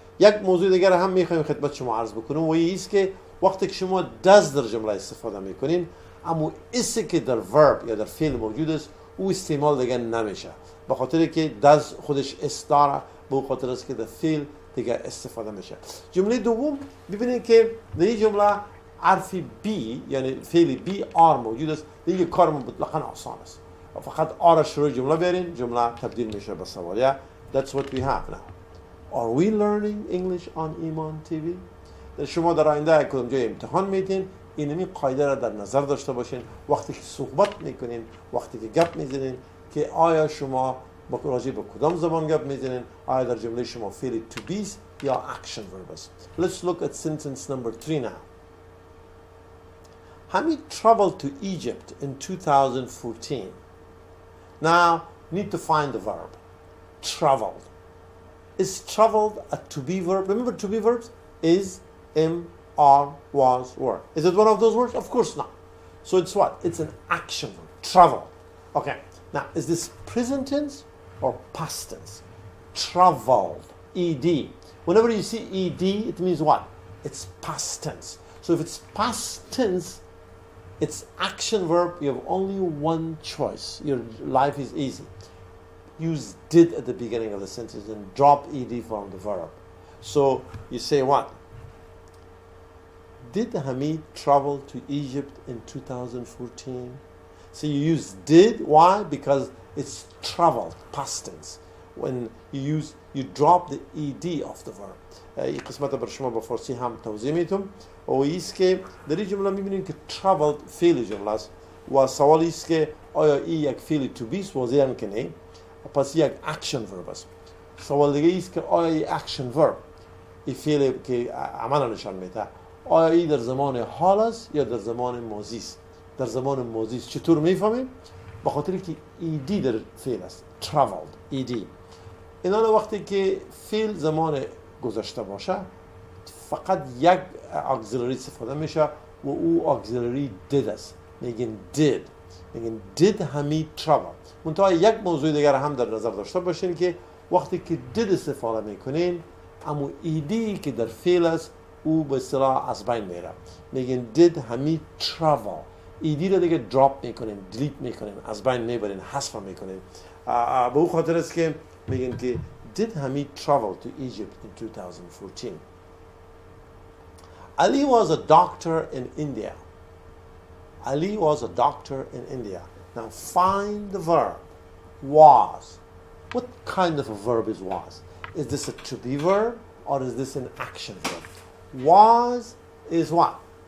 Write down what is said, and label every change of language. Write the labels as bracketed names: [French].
[Persian] یک موضوع دیگر هم میخوایم خدمت شما عرض بکنم و این است که وقتی که شما does در جمله استفاده میکنین، اما اسی که در verb یا در فعل موجود است او استعمال دیگر نمیشه، به خاطر که does خودش اس داره، به خاطر است که در فعل دیگر استفاده میشه. جمله دوم ببینید که در این جمله حرف بی یعنی فعل بی آر موجود است. دیگه کار مطلقاً آسان است، فقط آر شروع جمله بیارین، جمله تبدیل میشه به سوالیه. [English] That's what we have now. Are we learning English on Iman TV? [Persian] شما در آینده کدام جای امتحان میتین، اینمی قاعده را در نظر داشته باشین وقتی که صحبت میکنین، وقتی که گپ میزنین، که آیا شما با راجع به کدام زبان گپ میزنین، آیا در جمله شما فعل to be یا action verb است. [English] Let's look at sentence number 3 now. Hamid traveled to Egypt in 2014. Now, need to find the verb. Traveled. Is traveled a to be verb? Remember to be verbs? Is, am, are, was, were. Is it one of those words? Of course not. So it's what? It's an action verb. Travel. Okay. Now, is this present tense or past tense? Traveled. ED. Whenever you see ED, it means what? It's past tense. So if it's past tense, It's action verb. You have only one choice. Your life is easy. Use did at the beginning of the sentence and drop ed from the verb. So you say what? Did Hamid travel to Egypt in 2014? So you use did. Why? Because it's traveled, past tense. When you drop the ed of the verb. [Persian] این قسمت بر شما با فارسی هم توضیح میتونم و ایست که در این جمله میبینیم که traveled فعل جمله است و سوال ایست که آیا این یک فعل to be است؟ واضحاً که نه، پس یک action verb است. سوال دیگه ایست که آیا این action verb این فعل که عمل نشان میده آیا این در زمان حال است یا در زمان ماضی است؟ در زمان ماضی است. چطور میفهمیم؟ به خاطر که ed در فعل است. traveled ed. اینا وقتی که فعل زمان گذشته باشه فقط یک auxiliary استفاده میشه و او auxiliary did است. میگن did حمید travel. منتها یک موضوع دیگر هم در نظر داشته باشین که وقتی که did استفاده میکنین اما ایدی که در فعل است او به اصطلاح از بین میره. میگن did حمید travel. ایدی رو دیگه دراپ میکنین، دیلیت میکنین، از بین میبرین، حذف میکنین. به او خاطر است که میگن که [English] did Hamid travel to Egypt in 2014? Ali was a doctor in India. Ali was a doctor in India. Now find the verb was. What kind of a verb is was? Is this a to be verb or is this an action verb? Was is what?